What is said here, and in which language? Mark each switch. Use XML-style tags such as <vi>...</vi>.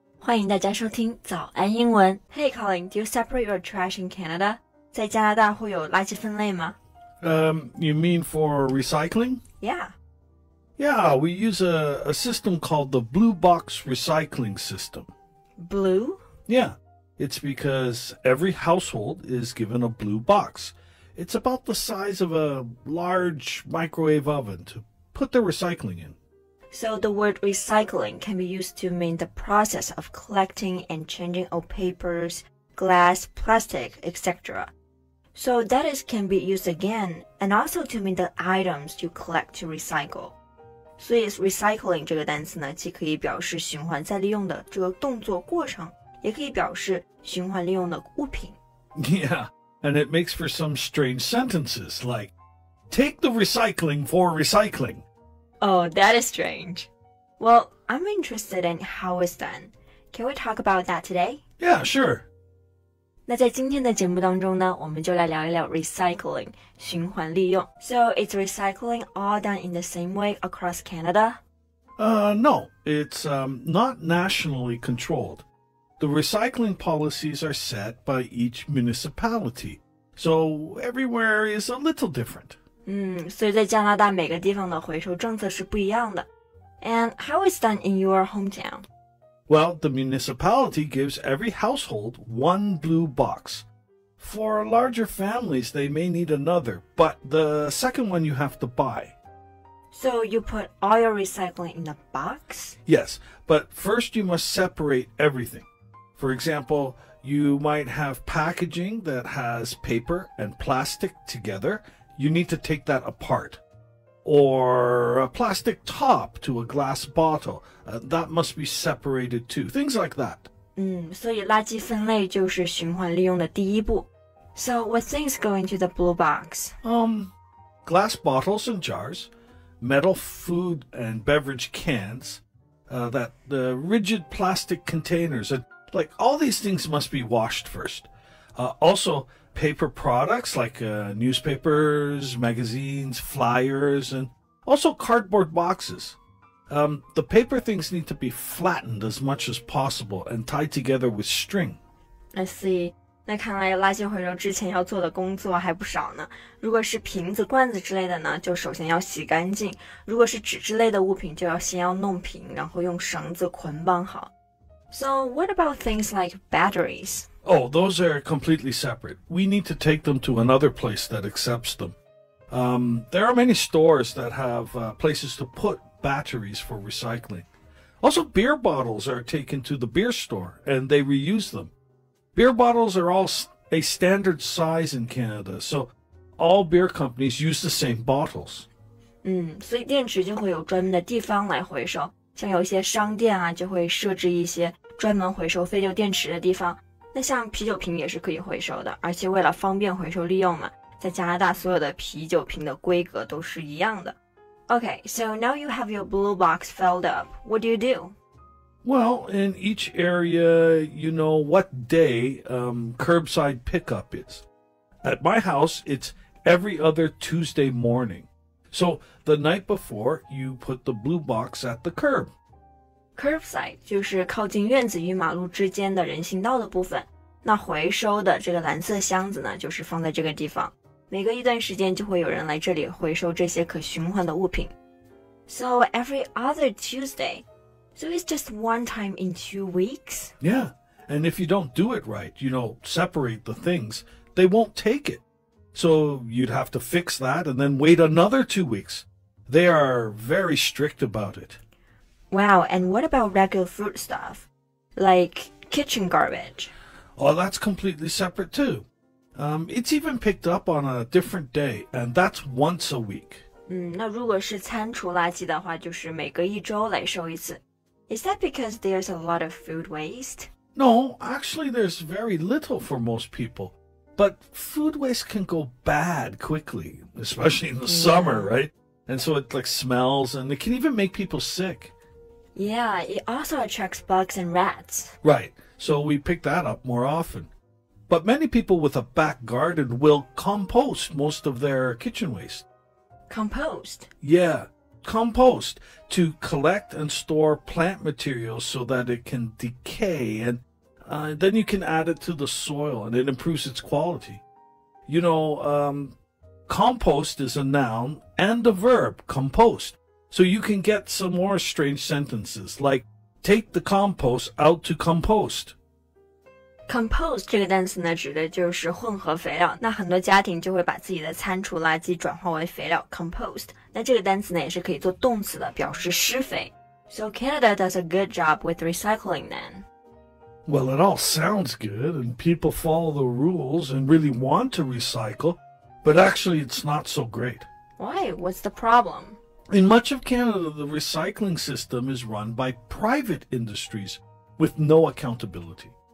<zh>欢迎大家收听早安英文。</zh> <en>Hey, Colin, do you separate your trash in Canada?</en> <zh>在加拿大会有垃圾分类吗？</zh> <en>You mean for recycling? Yeah. Yeah, we use a system called the Blue Box Recycling System. Blue? Yeah, it's because every household is given a blue box. It's about the size of a large microwave oven to put their recycling in. So the word recycling can be used to mean the process of collecting and changing old papers, glass, plastic, etc. So that is can be used again and also to mean the items you collect to recycle.</en> <zh>所以 recycling 这个单词呢，既可以表示循环再利用的这个动作过程，也可以表示循环利用的物品。</zh> <en>Yeah, and it makes for some strange sentences like, take the recycling for recycling. Oh, that is strange. Well, I'm interested in how it's done. Can we talk about that today? Yeah, sure.</en> <zh>那在今天的节目当中呢，我们就来聊一聊 recycling 循环利用。</zh> <en>So is recycling all done in the same way across Canada? No, it's not nationally controlled. The recycling policies are set by each municipality, so everywhere is a little different.</en> <zh>所以在加拿大每个地方的回收政策是不一样的。</zh> <en>And how is done in your hometown? Well, the municipality gives every household one blue box. For larger families, they may need another, but the second one you have to buy. So you put all your recycling in a box? Yes, but first you must separate everything. For example, you might have packaging that has paper and plastic together. You need to take that apart. Or a plastic top to a glass bottle. That must be separated too. Things like that.</en> <zh>所以垃圾分类就是循环利用的第一步。</zh> <en>So what things go into the blue box? Glass bottles and jars, metal food and beverage cans, the rigid plastic containers, and like all these things must be washed first. Also, paper products like newspapers, magazines, flyers, and also cardboard boxes. The paper things need to be flattened as much as possible and tied together with string. I see.</en> <zh>那看来垃圾回收之前要做的工作还不少呢。如果是瓶子、罐子之类的呢，就首先要洗干净；如果是纸之类的物品，就先要弄平，然后用绳子捆绑好。</zh> <en>So what about things like batteries? Oh, those are completely separate. We need to take them to another place that accepts them. There are many stores that have places to put batteries for recycling. Also, beer bottles are taken to the beer store and they reuse them. Beer bottles are all a standard size in Canada, so all beer companies use the same bottles.</en> <zh>所以电池就会有专门的地方来回收，像有一些商店啊，就会设置一些专门回收废旧电池的地方。那像啤酒瓶也是可以回收的，而且为了方便回收利用嘛，在加拿大所有的啤酒瓶的规格都是一样的。</zh> <en>Okay, so now you have your blue box filled up. What do you do? Well, in each area, you know what day curbside pickup is. At my house, it's every other Tuesday morning. So the night before, you put the blue box at the curb.</en> <zh>Curbside 就是靠近院子与马路之间的人行道的部分。那回收的这个蓝色箱子呢，就是放在这个地方。每隔一段时间就会有人来这里回收这些可循环的物品。</zh> <en>So every other Tuesday. So it's just one time in 2 weeks? Yeah, and if you don't do it right, separate the things, they won't take it. So you'd have to fix that and then wait another 2 weeks. They are very strict about it. Wow, and what about regular food stuff? Like kitchen garbage? Oh, that's completely separate too. It's even picked up on a different day, and that's once a week.</en> <zh>那如果是餐厨垃圾的话，就是每隔一周来收一次。</zh> <en>Is that because there's a lot of food waste? No, actually there's very little for most people. But food waste can go bad quickly, especially in the summer, right? And so it smells and it can even make people sick. Yeah, it also attracts bugs and rats. Right, so we pick that up more often. But many people with a back garden will compost most of their kitchen waste. Compost. Yeah, compost, to collect and store plant materials so that it can decay, and then you can add it to the soil and it improves its quality. You know, compost is a noun and a verb, compost. So you can get some more strange sentences like, take the compost out to compost.</en> <zh>Compost 这个单词呢，指的就是混合肥料。那很多家庭就会把自己的餐厨垃圾转化为肥料 compost。那这个单词呢，也是可以做动词的，表示施肥。</zh> <en>So Canada does a good job with recycling then. Well, it all sounds good, and people follow the rules and really want to recycle, but actually it's not so great. Why? What's the problem? In much of Canada, the recycling system is run by private industries with no accountability.</en>